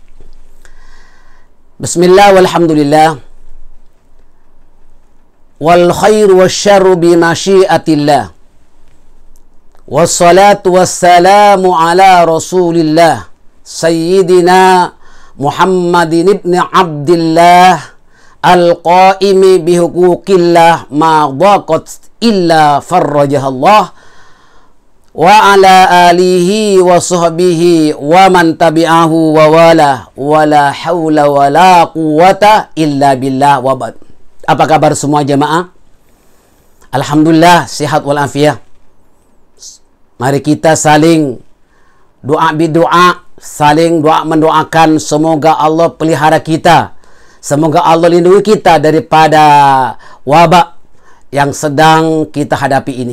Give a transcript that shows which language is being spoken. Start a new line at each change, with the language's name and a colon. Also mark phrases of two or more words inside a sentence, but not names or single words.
Arabic: بسم الله والحمد لله والخير والشر بمشيئة الله. والصلاة والسلام على رسول الله سيدنا محمد بن عبد الله القائم بحقوق الله ما ضاقت إلا فرجها الله وعلى آله وصحبه ومن تبعه ولا حول ولا قوة إلا بالله وبعد.
Malay: Apa kabar semua jemaah? Alhamdulillah sehat walafiat. Mari kita saling doa, saling doa mendoakan semoga Allah pelihara kita. Semoga Allah lindungi kita daripada wabak yang sedang kita hadapi ini.